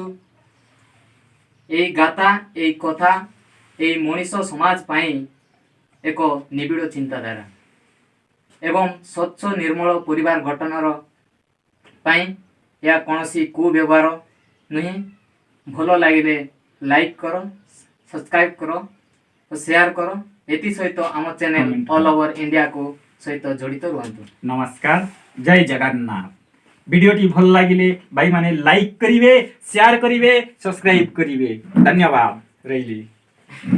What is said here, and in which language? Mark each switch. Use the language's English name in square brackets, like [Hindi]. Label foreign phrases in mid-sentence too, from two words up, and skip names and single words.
[Odia] ଏଇ ଗାଥା, ଏଇ କଥା, ଏଇ ମଣିଷ ସମାଜ ପାଇଁ ଏକ ନିବିଡ଼ ଚିନ୍ତାଧାରା ଏବଂ ସ୍ୱଚ୍ଛ ନିର୍ମଳ ପରିବାର ଗଠନର ପାଇଁ ଏହା କୌଣସି କୁବ୍ୟବହାର ନୁହେଁ। ଭଲ ଲାଗିଲେ ଲାଇକ୍ କର, ସବସ୍କ୍ରାଇବ୍ କର ଓ ସେୟାର କର। ଏଥି ସହିତ ଆମ ଚ୍ୟାନେଲ ଅଲ୍ ଓଭର ଇଣ୍ଡିଆକୁ ସହିତ ଜଡ଼ିତ ରୁହନ୍ତୁ। ନମସ୍କାର, ଜୟ ଜଗନ୍ନାଥ। ଭିଡିଓଟି ଭଲ ଲାଗିଲେ ଭାଇ ମାନେ ଲାଇକ କରିବେ, ଶେୟାର କରିବେ, ସବସ୍କ୍ରାଇବ କରିବେ। ଧନ୍ୟବାଦ ରହିଲି।